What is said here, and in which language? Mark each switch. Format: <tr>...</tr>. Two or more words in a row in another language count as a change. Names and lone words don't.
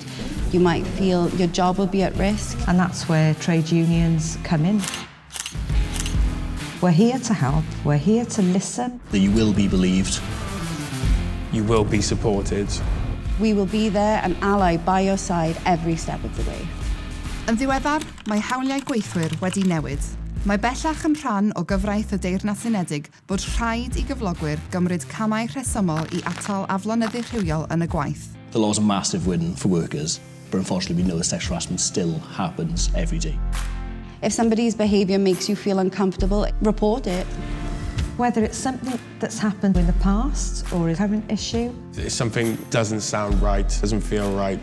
<en>You might feel your job will be at risk. And that's where trade unions come in. We're here to help, we're here to listen. That you will be believed. you will be supported. We will be there and ally by your side every step of the way.</en> <cy>Yn ddiweddar, mae hawliau gweithwyr wedi newid. Mae bellach yn rhan o gyfraith y Deyrnas Unedig bod rhaid i gyflogwyr gymryd camau rhesymol I atal aflonyddu rhywiol yn y gwaith.</cy> <en>The law is a massive win for workers, but unfortunately we know that sexual harassment still happens every day. If somebody's behaviour makes you feel uncomfortable, report it. Whether it's something that's happened in the past or a current issue, If something doesn't sound right, doesn't feel right,</en>